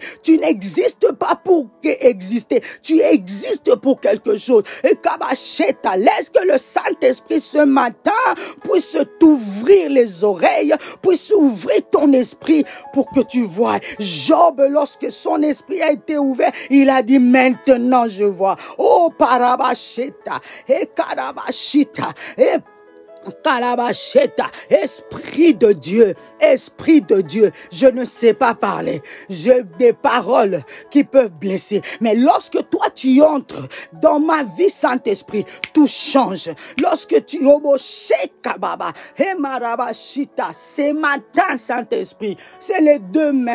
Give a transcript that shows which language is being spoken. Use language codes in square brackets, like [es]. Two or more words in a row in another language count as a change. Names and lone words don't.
[fr] Tu n'existes pas pour exister. Tu existes pour quelque chose. Et kabacheta, laisse que le Saint-Esprit ce matin puisse t'ouvrir les oreilles, puisse ouvrir ton esprit pour que tu vois. Job, lorsque son esprit a été ouvert, il a dit maintenant je vois. Oh parabacheta, et karabashita, et Kalabasheta, Esprit de Dieu, Esprit de Dieu, je ne sais pas parler, j'ai des paroles qui peuvent blesser, mais lorsque toi tu entres dans ma vie, Saint-Esprit, tout change. Lorsque tu Baba, Emarabashita, c'est matin, Saint-Esprit, c'est les demain.